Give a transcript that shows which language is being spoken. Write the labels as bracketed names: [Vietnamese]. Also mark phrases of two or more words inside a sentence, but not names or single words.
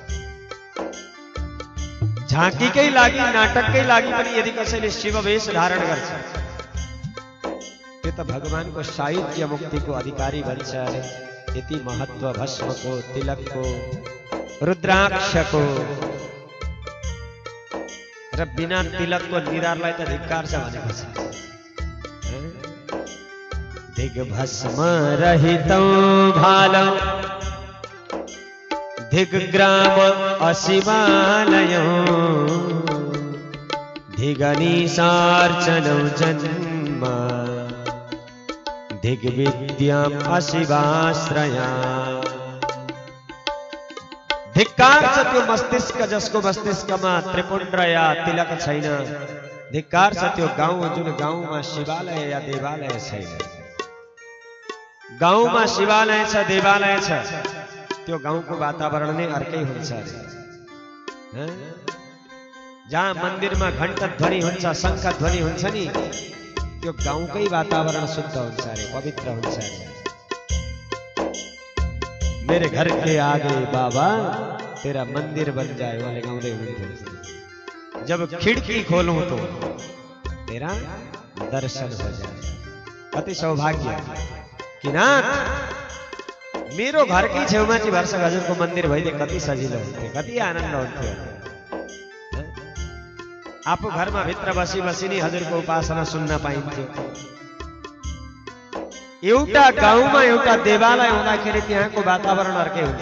[Nepali] झाँकीकै लागि नाटककै लागि पनि यदि कसैले शिववेश धारण गर्छ त्यो त भगवानको सायुज्य मुक्तिको अधिकारी बन्छ। यति महत्व भस्मको, तिलकको, रुद्राक्षको। र बिना तिलकको निरारलाई त धिक्कार छ भनेको छ। [Sanskrit] दिग्भस्म रहितं भालं दिग्ग्राम अशिवालयो दिगनीशार्चनं जन्म दिग्विद्याम् अशिवाश्रया। [Nepali] धिक्कार छ त्यो मस्तिष्क जसको मस्तिष्कमा त्रिपुण्ड या तिलक छैन। धिक्कार छ त्यो गाउँ जुन गाउँमा शिवालय या देवालय छैन। गाउँमा शिवालय छ, देवालय छ, त्यो गाउँको वातावरण नै अर्कै हुन्छ। जहाँ मन्दिरमा घण्ट ध्वनि हुन्छ, शङ्ख ध्वनि हुन्छ नि, त्यो गाउँकै वातावरण शुद्ध हुन्छ अरे, पवित्र हुन्छ अरे। [Hindi] मेरे घर के आगे बाबा तेरा मंदिर बन जाए वाले [Nepali] गाउँदै हुनुहुन्थ्यो। [Hindi] जब खिड्की खोलूं तो तेरा दर्शन हो जाए। [Nepali] कति सौभाग्य कि नाथ मेरो घरकै छेउमा चाहिँ वर्ष हजुरको मन्दिर भइदिए कति सजिलो हुन्थ्यो, कति आनन्द हुन्थ्यो। आफू घरमा भित्र बसी बसी नै हजुरको उपासना सुन्न पाइन्थ्यो। एउटा गाउँमा एउटा देवालय हुँदाखेरि त्यहाँको वातावरण अर्कै हुन्छ।